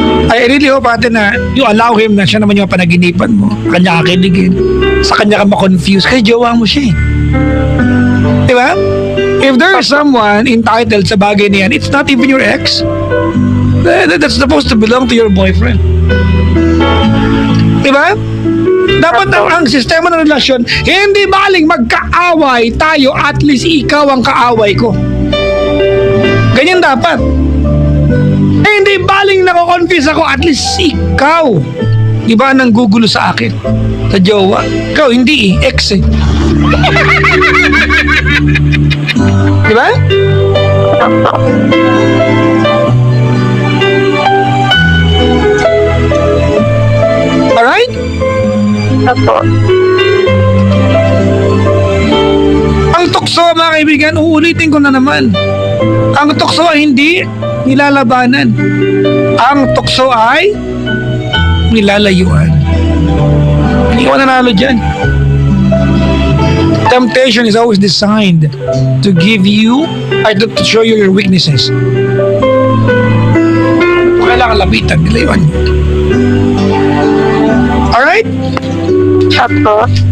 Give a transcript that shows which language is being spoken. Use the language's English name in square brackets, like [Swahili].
[English] I really hope [Filipino] na you allow him na siya naman yung panaginipan mo. Kanya kakiligin. Sa kanya ka ma-confuse. Kasi jowa mo siya eh. Diba? [English] If there is someone entitled [Filipino] sa bagay na yan, [English] it's not even your ex. That's supposed to belong to your boyfriend. [Filipino] Diba? Dapat ang sistema ng relasyon, hindi baling magkaaway tayo, at least ikaw ang kaaway ko. Ganyan dapat. Hindi baling nako-confuse ako, at least ikaw. Diba nang gugulo sa akin? Sa jowa. Ikaw, hindi eh. Ex eh. Diba? [English] Alright? [Filipino] Opo. Ang tukso, mga kaibigan, uulitin ko na naman. Ang tukso ay hindi nilalabanan. Ang tukso ay nilalayuan. Hindi ko nanalo dyan. [English] Temptation is always designed to give you, or to show you your weaknesses. [Filipino] Kailangan lapitan, nilayuan nyo. [English] Alright? [Filipino] Opo.